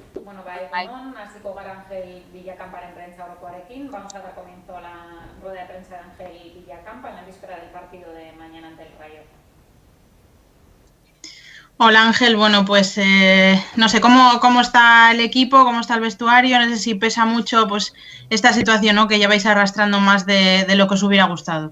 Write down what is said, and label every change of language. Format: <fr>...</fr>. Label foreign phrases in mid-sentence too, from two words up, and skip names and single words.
<eu>Bueno, egunon, hasiko gara Ángel Villacamparen prentza orokoarekin.</eu> <es>Vamos a dar comienzo a la rueda de prensa de Ángel Villacampa en la víspera del partido de mañana ante el Rayo. Hola Ángel, bueno pues no sé cómo está el equipo, cómo está el vestuario, no sé si pesa mucho pues esta situación, ¿no?, que lleváis arrastrando más de lo que os hubiera gustado.</es>